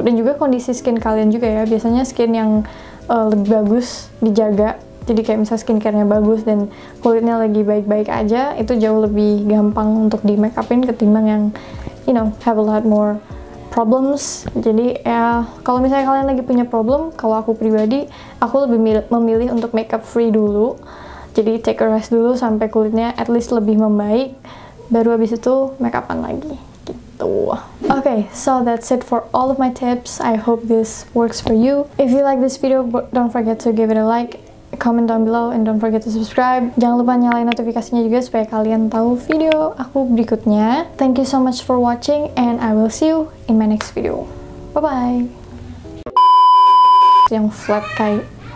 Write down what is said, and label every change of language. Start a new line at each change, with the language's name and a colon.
Indonesian: Dan juga kondisi skin kalian juga ya, biasanya skin yang lebih bagus dijaga, jadi kayak misal skincare-nya bagus dan kulitnya lagi baik-baik aja, itu jauh lebih gampang untuk di make upin ketimbang yang
English: have a lot more problems.
Indonesian: Jadi ya kalau misalnya kalian lagi punya problem, kalau aku pribadi aku lebih memilih untuk makeup free dulu, jadi
English: take a rest
Indonesian: dulu sampai kulitnya at least lebih membaik, baru habis itu make upan lagi gitu.
English: Okay, so that's it for all of my tips. I hope this works for you. If you like this video, don't forget to give it a like, comment down below, and don't forget to subscribe.
Indonesian: Jangan lupa nyalain notifikasinya juga supaya kalian tahu video aku berikutnya.
English: Thank you so much for watching, and I will see you in my next video. Bye bye.
Indonesian: Yang flat kayak